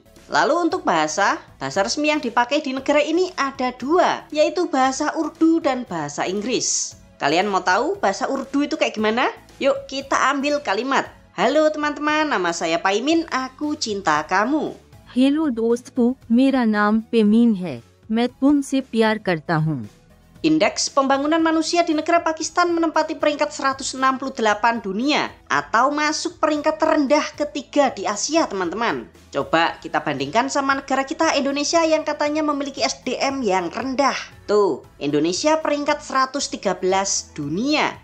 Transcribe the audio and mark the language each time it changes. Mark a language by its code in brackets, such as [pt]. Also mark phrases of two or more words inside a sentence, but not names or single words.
[id] Lalu untuk bahasa resmi yang dipakai di negara ini ada 2, yaitu bahasa Urdu dan bahasa Inggris. Kalian mau tahu bahasa Urdu itu kayak gimana? Yuk kita ambil kalimat. Halo teman-teman, nama saya Paimin, aku cinta kamu. [hi] हेलो दोस्तकु, मेरा नाम पेमीन है, मैं तुमसे प्यार करता हूँ. [id] Indeks pembangunan manusia di negara Pakistan menempati peringkat 168 dunia atau masuk peringkat terendah ketiga di Asia, teman-teman. Coba kita bandingkan sama negara kita Indonesia yang katanya memiliki SDM yang rendah. Tuh, Indonesia peringkat 113 dunia.